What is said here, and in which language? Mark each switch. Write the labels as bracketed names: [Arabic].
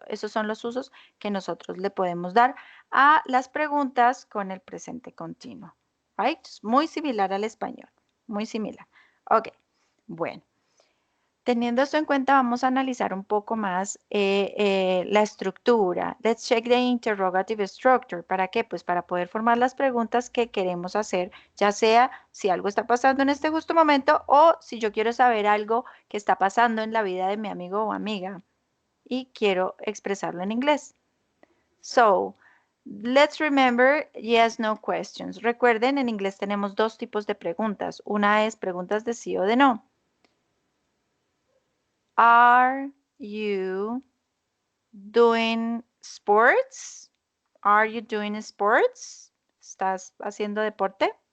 [Spanish] Esos son los usos que nosotros le podemos dar a las preguntas con el presente continuo. Right? Muy similar al español. Muy similar. Ok. Bueno, teniendo esto en cuenta, vamos a analizar un poco más la estructura. [English] Let's check the interrogative structure. [Spanish] ¿Para qué? Pues para poder formar las preguntas que queremos hacer, ya sea si algo está pasando en este justo momento o si yo quiero saber algo que está pasando en la vida de mi amigo o amiga y quiero expresarlo en inglés. [English] So, let's remember yes, no questions. [Spanish] Recuerden, en inglés tenemos dos tipos de preguntas. Una es preguntas de sí o de no. [English] Are you doing sports? Are you doing sports? [Spanish] ¿Estás haciendo deporte?